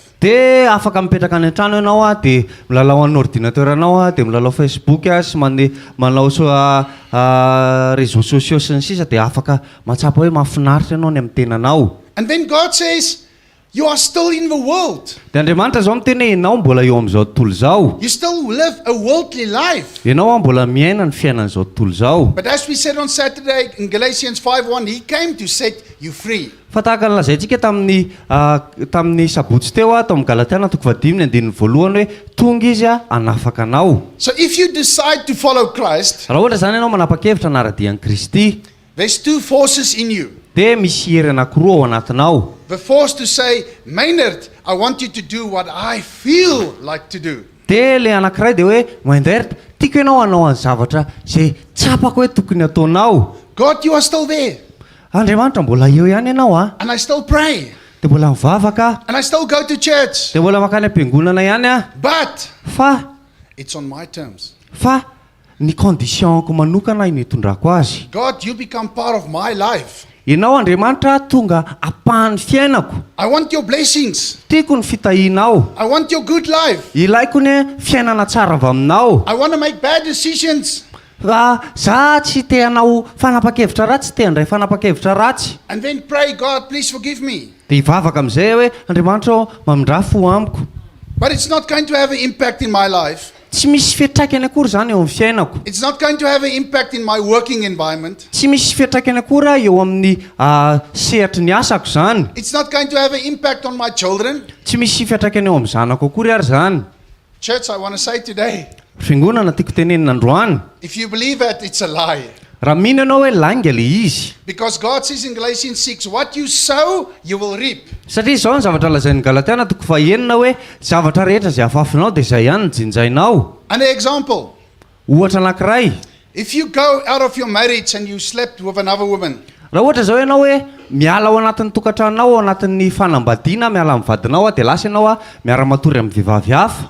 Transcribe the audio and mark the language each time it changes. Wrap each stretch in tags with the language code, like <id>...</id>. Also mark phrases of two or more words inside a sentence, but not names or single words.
<mg>Dia afaka mipetraka any an-trano ianao dia milalao amin'ny ordinateur anao dia milalao Facebook sy manao</mg> <fr>réseaux sociaux</fr> <mg>sy ny sisa dia afaka mahatsapa hoe mahafinaritra ianao ny amin'ny tenanao.</mg> <en>And then God says, you are still in the world.</en> <mg>Dia Andriamanitra zao miteny hoe ianao mbola eo amin'izao tontolo zao.</mg> <en>You still live a worldly life.</en> <mg>Ianao mbola miaina ny fiainan'izao tontolo zao.</mg> <en>But as we said on Saturday in Galatians 5:1, He came to set you free.</en> <mg>Fa tahaka ny lazaintsika tamin'ny sabotsy teo tao amin'ny Galatiana toko 5:1 hoe tonga izy hanafaka anao.</mg> <en>So if you decide to follow Christ,</en> <mg>Raha ohatra zany ianao manapa-kevitra anara-dian'i Kristy</mg> <en>there's two forces in you.</en> <mg>dia misy hery anankiroa ao anatinao.</mg> <en>The force to say, Myndert, I want you to do what I feel like to do.</en> <mg>Dia le anankiray dia hoe Myndert, tiako ianao hanao any zavatra izay tsapako hoe tokony ataonao.</mg> <en>God, you are still there.</en> <mg>Andriamanitra mbola eo ihany ianao</mg> <en>And I still pray.</en> <mg>dia mbola mivavaka</mg> <en>And I still go to church.</en> <mg>dia mbola makany am-piangonana ihany</mg> <en>But</en> <mg>fa</mg> <en>it's on my terms.</en> <mg>ny conditionko manokana iny hitondrako azy.</mg> <en>God, you become part of my life.</en> <mg>Ianao Andriamanitra tonga apahan'ny fiainako.</mg> <en>I want your blessings.</en> <mg>Tiako ny fitahianao.</mg> <en>I want your good life.</en> <mg>Ilaiko ny fiainana tsara avy aminao.</mg> <en>I want to make bad decisions.</en> <mg>Za tsy te hanao fanapa-kevitra ratsy, te handray fanapa-kevitra ratsy.</mg> <en>And then pray, God, please forgive me.</en> <mg>Dia hivavaka amin'izay hoe Andriamanitra mamindra fo amiko.</mg> <en>But it's not going to have an impact in my life.</en> <mg>Tsy misy fiatraikany akory zany eo amin'ny fiainako.</mg> <en>It's not going to have an impact in my working environment.</en> <mg>Tsy misy fiatraikany akory eo amin'ny sehatry ny asako zany.</mg> <en>It's not going to have an impact on my children.</en> <mg>Tsy misy fiatraikany eo amin'ny zanako akory ary zany.</mg> <en>Church, I want to say today,</en> <mg>Fiangonana tiako tenenina androany.</mg> <en>if you believe that, it's a lie.</en> <mg>Raha mino ianao hoe langa le izy.</mg> <en>Because God says in Galatians 6, what you sow, you will reap.</en> <mg>Satria izao ny zavatra lazain'ny Galatiana 4:9 hoe zavatra rehetra izay afafinao dia izay ihany jinjainao.</mg> <en>An example,</en> <mg>Ohatra anankiray,</mg> <en>if you go out of your marriage and you slept with another woman,</en> <mg>raha ohatra izao ianao hoe miala ao anatin'ny tokantranonao ao anatin'ny fanambadiana miala amin'ny vadinao dia lasa ianao miara-matory amin'ny vehivavy hafa,</mg>